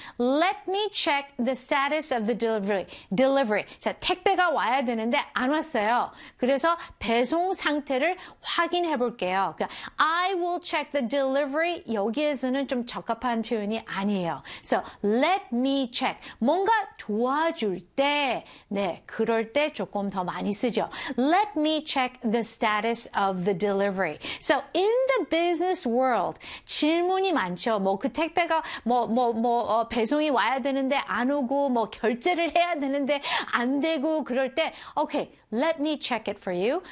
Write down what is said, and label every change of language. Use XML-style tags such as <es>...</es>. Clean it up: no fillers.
<en>Let me check the status of the delivery.</en> <ko>자, 택배가 와야 되는데 안 왔어요. 그래서 배송 상태를 확인해 볼게요. 그러니까</ko> <en>I will check the delivery.</en> <ko>여기에서는 좀 적합한 표현이 아니에요.</ko> <en>So, let me check.</en> <ko>뭔가 도와줄 때, 네, 그럴 때 조금 더 많이 쓰죠.</ko> <en>Let me check the status of the delivery. So, in the business world,</en> <ko>질문이 많죠. 뭐, 그 택배가 배송이 와야 되는데 안 오고 뭐 결제를 해야 되는데 안 되고 그럴 때</ko> <en>okay, let me check it for you.</en>